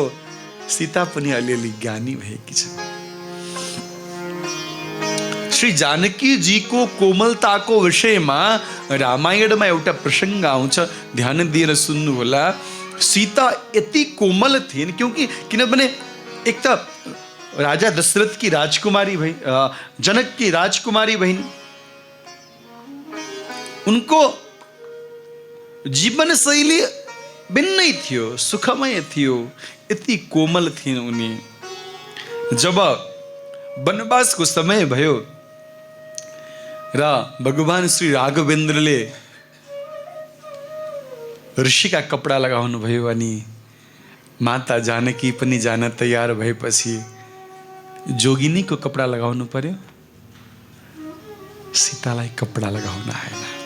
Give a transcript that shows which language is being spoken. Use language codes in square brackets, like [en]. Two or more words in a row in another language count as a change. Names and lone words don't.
[ne] सीता पनि अलिअलि ज्ञानी भएकी छ। श्री जानकी जी को कोमलताको विषयमा रामायणमा एउटा प्रसङ्ग आउँछ, ध्यान दिएर सुन्नु होला। सीता यति कोमल थिइन् किनभने एक त राजा दशरथ की राजकुमारी भई, जनक की राजकुमारी बहिनी, उनको जीवन शैली भिन्नै थियो, सुखमय थियो, यति कोमल थिइन् उनी। जब वनवासको समय भयो र भगवान श्री राघवेन्द्रले ऋषिका कपडा लगाउनु भयो अनि माता जानकी पनि जान तयार भएपछि जोगिनीको कपडा लगाउनु पर्यो, सीतालाई कपडा लगाउन आएन।